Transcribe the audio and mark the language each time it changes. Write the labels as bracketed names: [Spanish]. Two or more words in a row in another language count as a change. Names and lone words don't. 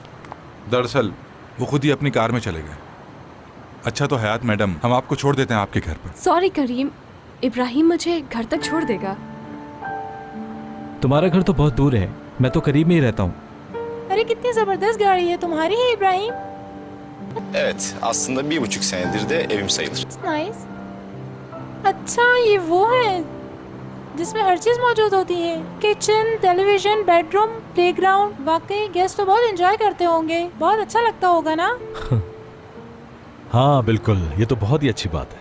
[Hindi] दरअसल वो खुद ही अपनी कार में चले गए। अच्छा तो हयात मैडम, हम आपको छोड़ देते हैं आपके घर पर। सॉरी करीम, इब्राहिम मुझे घर तक छोड़ देगा। तुम्हारा घर तो बहुत दूर है, मैं तो करीब में ही रहता हूँ। अरे कितनी जबरदस्त गाड़ी है तुम्हारी, है इब्राहिम? [Turkish] Evet, aslında 1,5 senedir de evim sayılır. [Hindi] नाइस। अच्छा ये वो है जिसमें हर चीज मौजूद होती है, [English] kitchen, television, bedroom, playground. [Hindi] वाकई गेस्ट तो बहुत एंजॉय करते होंगे, बहुत अच्छा लगता होगा ना? हाँ बिल्कुल, ये तो बहुत ही अच्छी बात है।